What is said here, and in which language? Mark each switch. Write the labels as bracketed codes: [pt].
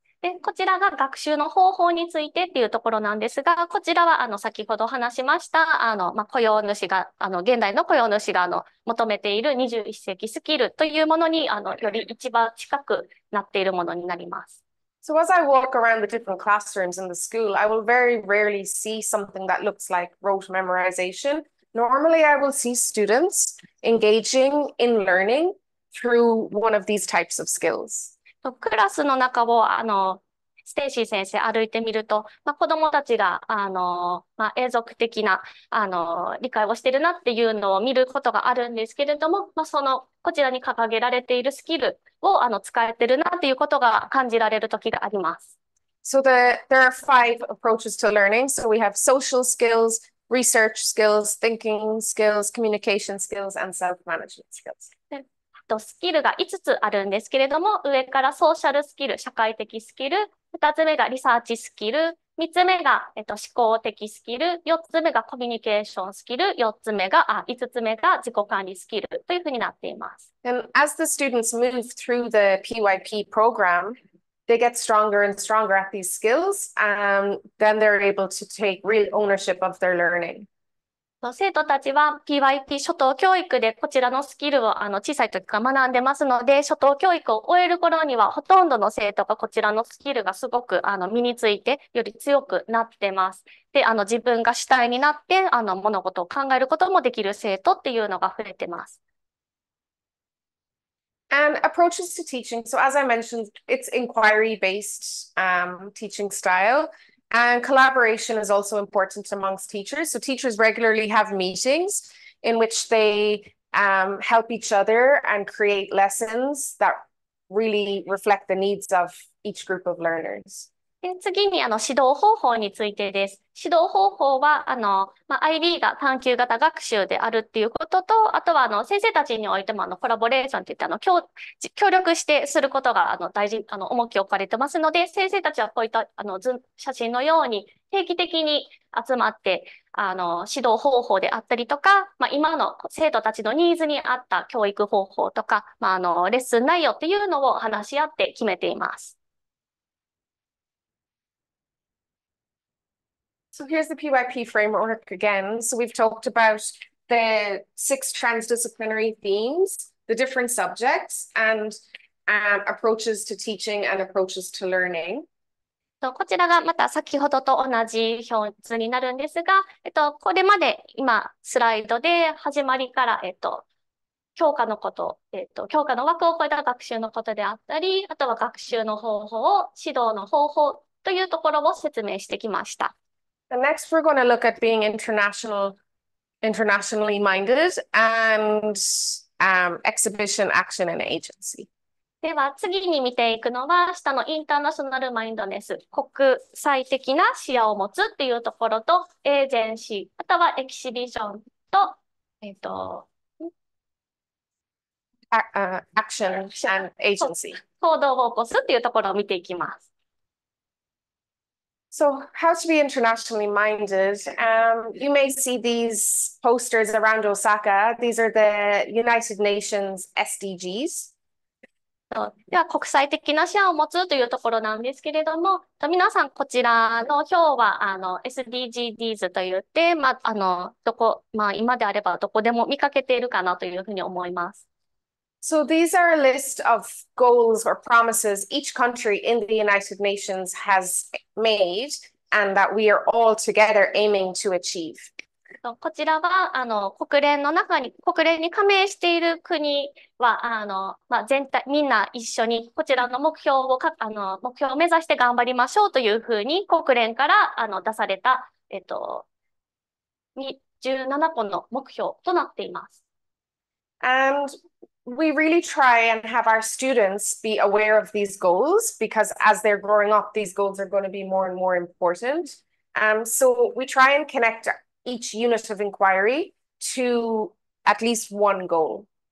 [ja] で、こちらが学習の方法についてっていうところなんですが、こちらは先ほど話しました、雇用主が、現代の雇用主が求めている21世紀スキルというものにより一番近くなっているものになります。 [en] So as I walk around the different classrooms in the school, I will very rarely see something that looks like rote memorization. Normally, I will see students engaging in learning through one of these types of skills. [ja] クラスの中を、ステイシー先生歩いてみると、子どもたちが、永続的な、理解をしているなっていうのを見ることがあるんですけれども、こちらに掲げられているスキルを、使えてるなっていうことが感じられる時があります。 [en] So there are 5 approaches to learning. So we have social skills, research skills, thinking skills, communication skills, and self-management skills. [ja] スキルが5つあるんですけれども、上からソーシャルスキル、社会的スキル、2つ目がリサーチスキル、3つ目が、思考的スキル、4つ目がコミュニケーションスキル、5つ目が自己管理スキルというふうになっています。 [en] And as the students move through the PYP program, they get stronger and stronger at these skills, and then they're able to take real ownership of their learning. [ja] 生徒たちは PYP 初等教育でこちらのスキルを小さい時から学んでますので、初等教育を終える頃にはほとんどの生徒がこちらのスキルがすごく身についてより強くなってます。で、自分が主体になって物事を考えることもできる生徒っていうのが増えてます。 [en] And approaches to teaching. So as I mentioned, it's inquiry-based teaching style. And collaboration is also important amongst teachers. So teachers regularly have meetings in which they help each other and create lessons that really reflect the needs of each group of learners. [ja] で、次に指導方法についてです。指導方法はIB が探究型学習であるっていうことと、あとは先生たちにおいてもコラボレーションっていって協力してすることが大事、重きを置かれてますので、先生たちはこういった写真のように定期的に集まって指導方法であったりとか、今の生徒たちのニーズに合った教育方法とか、レッスン内容っていうのを話し合って決めています。 [en] So here's the PYP framework again. So we've talked about the 6 transdisciplinary themes, the different subjects, and approaches to teaching and approaches to learning. [ja] こちらがまた先ほどと同じ表図になるんですが、これまで今スライドで始まりから、教科のこと、教科の枠を超えた学習のことであったり、あとは学習の方法、指導の方法というところを説明してきました。 [en] And next, we're going to look at being internationally minded and exhibition, action, and agency. [ja] では次に見ていくのは、下のインターナショナルマインドネス、国際的な視野を持つっていうところと、エージェンシー、あとはエキシビションと、 [en] action and agency. [ja] 行動を起こすっていうところを見ていきます。 [en] So how to be internationally minded. You may see these posters around Osaka. These are the United Nations SDGs. [ja] では、国際的な視野を持つというところなんですけれども、皆さん、こちらの表は、SDGs と言って、今であればどこでも見かけているかなというふうに思います。 [en] So these are a list of goals or promises each country in the United Nations has made and that we are all together aiming to achieve. [ja] こちらは、国連に加盟している国は、全体、みんな一緒に、こちらの目標を目指して頑張りましょうというふうに、国連から、出された、17個の目標となっています。 [en] And we really try and have our students be aware of these goals because as they're growing up, these goals are going to be more and more important. So we try and connect each unit of inquiry to at least one goal.